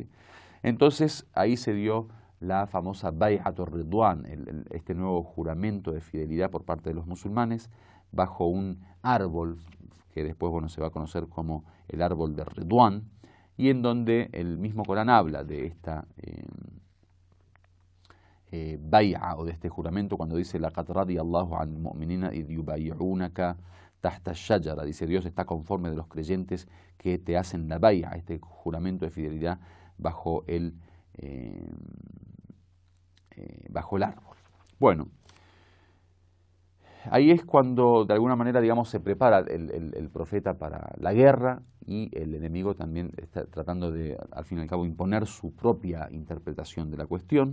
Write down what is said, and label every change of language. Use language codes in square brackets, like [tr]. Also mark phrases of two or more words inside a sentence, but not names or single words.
[es] Entonces ahí se dio la famosa Bay'at ar-Ridwan, este nuevo juramento de fidelidad por parte de los musulmanes, bajo un árbol que después se va a conocer como el árbol de Ridwan, y en donde el mismo Corán habla de esta bay'a o de este juramento cuando dice [ar] لقد رضي الله عن المؤمنين إذ يبايعونك تحت الشجرة. [es] Dice, Dios está conforme de los creyentes que te hacen la bay'a, este juramento de fidelidad bajo el árbol. Bueno, ahí es cuando de alguna manera, digamos, se prepara el profeta para la guerra y el enemigo también está tratando de, al fin y al cabo, imponer su propia interpretación de la cuestión.